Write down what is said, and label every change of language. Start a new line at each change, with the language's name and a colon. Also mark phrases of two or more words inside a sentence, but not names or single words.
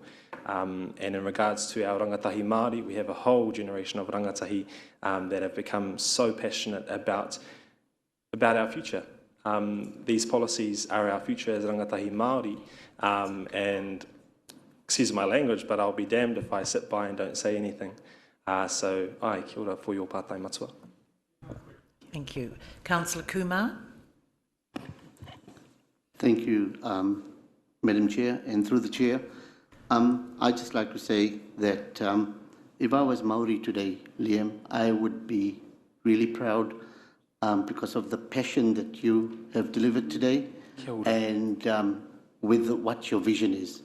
English: And in regards to our
Māori: rangatahi Māori,
English: we have a whole generation of rangatahi that have become so passionate about our future. These policies are our future as
Māori: rangatahi Māori,
English: and excuse my language, but I'll be damned if I sit by and don't say anything. So,
Māori: ai, kia ora
English: for your
Māori: pātai matua.
English: Thank you. Councillor Kumar. Thank you, Madam Chair, and through the Chair. I'd just like to say that if I was Māori today, Liam, I would be really proud because of the passion that you have delivered today and with what your vision is.